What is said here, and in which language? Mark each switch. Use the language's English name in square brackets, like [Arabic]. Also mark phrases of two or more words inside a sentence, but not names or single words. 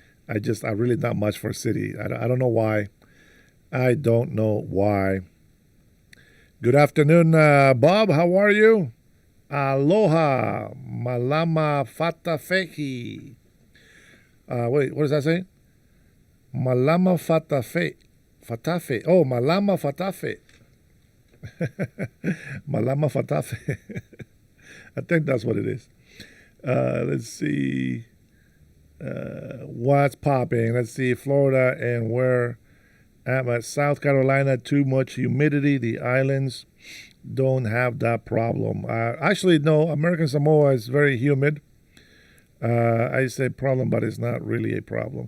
[English] I'm really not much for city. I don't know why. I don't know why. Good afternoon, Bob. How are you? Aloha, malama fatafehi. Wait, what does that say? Malama fatafe. Fatafe. Oh, malama fatafe. Malama fatafe. I think that's what it is. Let's see. What's popping? Let's see. Florida and where I'm at. South Carolina, too much humidity. The islands don't have that problem. Actually, no. American Samoa is very humid. I say problem, but it's not really a problem.